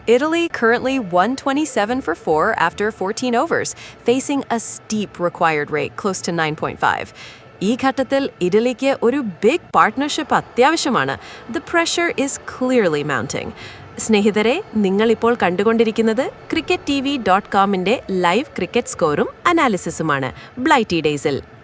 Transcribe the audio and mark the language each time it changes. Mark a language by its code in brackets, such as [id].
[en] Italy currently 127 for 4 after 14 overs, facing a steep required rate close to 9.5. [ml] ഈ ഘട്ടത്തിൽ ഇറ്റലിക്ക് ഒരു big partnership അത്യാവശ്യമാണ്. [en] The pressure is clearly mounting. [ml] സ്നേഹിതരെ, നിങ്ങളിപ്പോൾ കണ്ടുകൊണ്ടിരിക്കുന്നത് CricketTV.comന്റെ ലൈവ് ക്രിക്കറ്റ് സ്കോറും അനാലിസിസുമാണ് ബ്ലൈറ്റി ഡേയ്സിൽ.